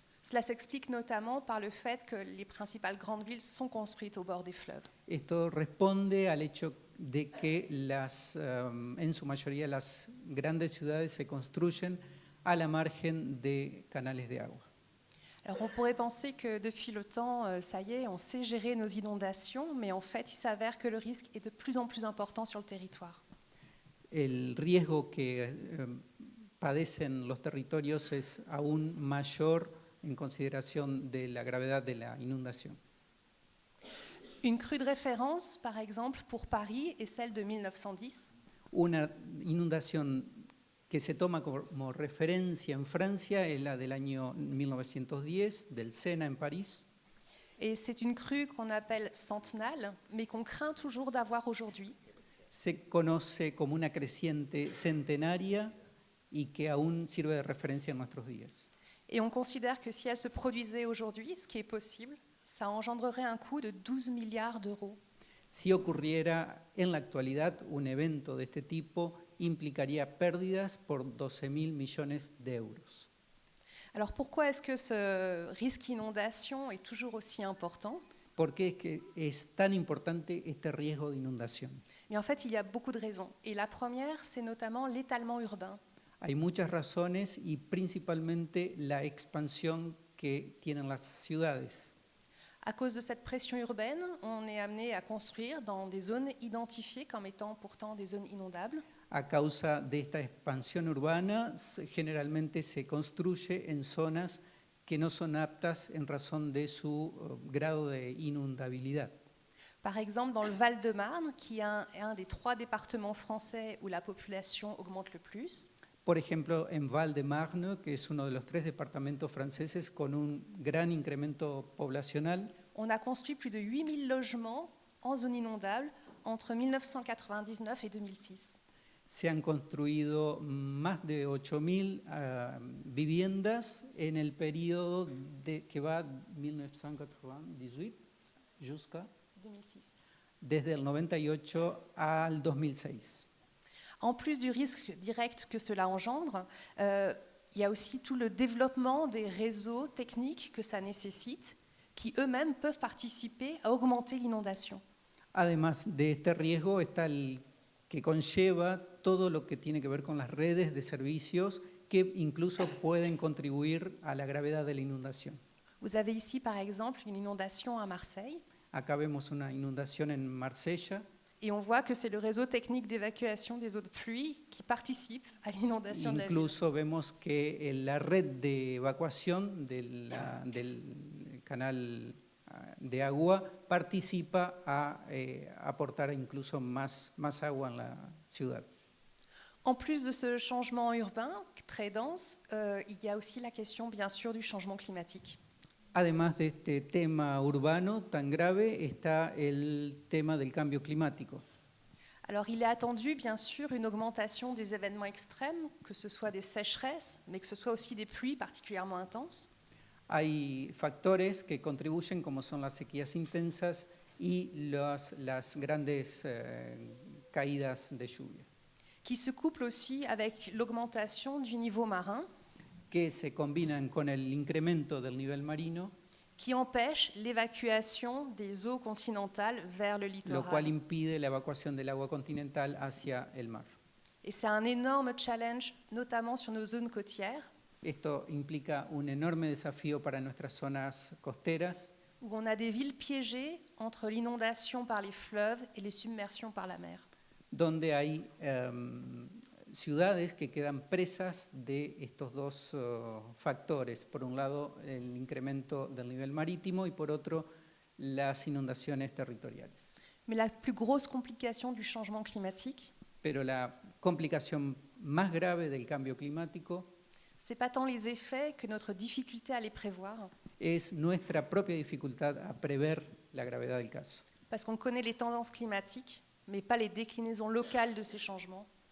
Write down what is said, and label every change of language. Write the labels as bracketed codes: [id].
[fr] Cela s'explique notamment par le fait que les principales grandes villes sont construites au bord des fleuves. [es] Esto responde al hecho de que en su mayoría las grandes ciudades se construyen a la margen de canales de agua. [fr] Alors on pourrait penser que depuis le temps, ça y est, on sait gérer nos inondations, mais en fait, il s'avère que le risque est de plus en plus important sur le territoire. [es] El riesgo que padecen los territorios es aún mayor en consideración de la gravedad de la inundación. [fr] Une crue de référence, par exemple, pour Paris est celle de 1910. [es] Una inundación que se toma como referencia en Francia es la del año 1910, del Sena en París. [fr] Et c'est une crue qu'on appelle centenale, mais qu'on craint toujours d'avoir aujourd'hui. [es] Se conoce como una creciente centenaria y que aún sirve de referencia en nuestros días. [fr] Et on considère que si elle se produisait aujourd'hui, ce qui est possible, ça engendrerait un coût de 12 milliards d'euros. [es] Si ocurriera en la actualidad un evento de este tipo, implicaría pérdidas por 12.000 millones de euros. [fr] Alors pourquoi est-ce que ce risque inondation est toujours aussi important? [es] ¿Por qué es que es tan importante este riesgo de inundación? [fr] Mais en fait, il y a beaucoup de raisons. Et la première, c'est notamment l'étalement urbain. [es] Hay muchas razones y principalmente la expansión que tienen las ciudades. [fr] À cause de cette pression urbaine, on est amené à construire dans des zones identifiées comme étant pourtant des zones inondables. [es] A causa de esta expansión urbana, generalmente se construye en zonas que no son aptas en razón de su grado de inundabilidad. [fr] Par exemple, dans le Val-de-Marne, qui est un des 3 départements français où la population augmente le plus. [es] Por ejemplo, en Val-de-Marne, que es uno de los 3 departamentos franceses con un gran incremento poblacional, [fr] on a construit plus de 8000 logements en zone inondable entre 1999 et 2006. [es] se han construido más de 8.000 viviendas en el periodo que va 1998 [fr] jusqu'à 2006. [es] desde el 98 al 2006. [fr] En plus du risque direct que cela engendre, il y a aussi tout le développement des réseaux techniques que ça nécessite, qui eux-mêmes peuvent participer à augmenter l'inondation. [es] Además de este riesgo está el que conlleva todo lo que tiene que ver con las redes de servicios que incluso pueden contribuir a la gravedad de la inundación. [fr] Vous avez ici, par exemple, une inondation à Marseille, [es] Acá vemos una inundación en Marsella. [fr] et on voit que c'est le réseau technique d'évacuation des eaux de pluie qui participe à l'inondation de la ville. [es] Incluso vemos que la red de evacuación del canal de agua participa a aportar incluso más agua en la ciudad. [fr] En plus de ce changement urbain très dense, il y a aussi la question, bien sûr, du changement climatique. [es] Además de este tema urbano tan grave, está el tema del cambio climático. [fr] Alors, il est attendu, bien sûr, une augmentation des événements extrêmes, que ce soit des sécheresses, mais que ce soit aussi des pluies particulièrement intenses. [es] Hay factores que contribuyen, como son las sequías intensas y las grandes caídas de lluvia, [fr] Qui se couplent aussi avec l'augmentation du niveau marin, [es] que se combinan con el incremento del nivel marino, [fr] qui empêche l'évacuation des eaux continentales vers le [es] lo cual [fr] littoral. [es] impide la evacuación del agua continental hacia el mar. [fr] Et c'est un énorme challenge, notamment sur nos zones côtières, [es] Esto implica un enorme desafío para nuestras zonas costeras, [fr] où on a des villes piégées entre l'inondation par les fleuves et les submersions par la mer. [es] donde hay ciudades que quedan presas de estos dos factores. Por un lado, el incremento del nivel marítimo y por otro, las inundaciones territoriales. [fr] Mais la plus grosse complication du changement climatique, [es] Pero la complicación más grave del cambio climático [fr] c'est pas tant les effets que notre difficulté à les prévoir, [es] es nuestra propia dificultad a prever la gravedad del caso. [fr] parce qu'on connaît les tendances climatiques, mais pas les déclinaisons locales de ces changements.